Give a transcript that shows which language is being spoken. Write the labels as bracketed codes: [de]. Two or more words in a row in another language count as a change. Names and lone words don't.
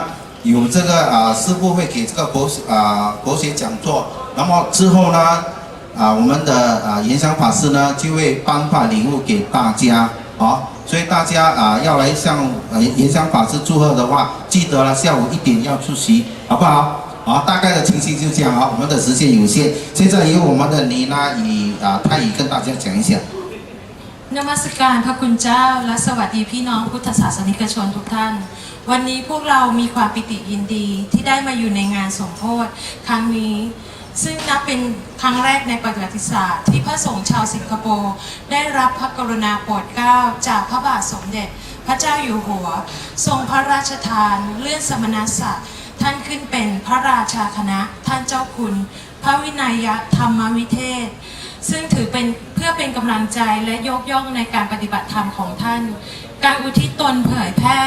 [zh] 有这个师傅会给这个国学讲座，那么之后呢，我们的延祥法师呢就会颁发礼物给大家所以大家要来向延祥法师祝贺的话，记得了下午1点要出席，好不好？大概的情形就这样我们的时间有限，现在由我们的妮娜与泰语跟大家讲一下。 [th] นมัสการพระคุณเจ้าและสวัสดีพี่น้องพุทธศาสนิกชนทุกท่านวันนี้พวกเรามีความปิติยินดีที่ได้มาอยู่ใน งานสมโภชครั้งนี้ซึ่งนับเป็นครั้งแรกในประวัติศาสตร์ที่พระสงฆ์ชาวสิงคโปร์ได้รับพระกรุณาโปรดเกล้าจากพระบาทสมเด็จพระเจ้าอยู่หัวทรงพระราชทานเลื่อนสมณศักดิ์ท่านขึ้นเป็นพระราชาคณะท่านเจ้าคุณพระวินัยธรรมวิเทศซึ่งถือเป็นเพื่อเป็นกำลังใจและยกย่องในการปฏิบัติธรรมของท่านการอุทิศตนเผยแพร่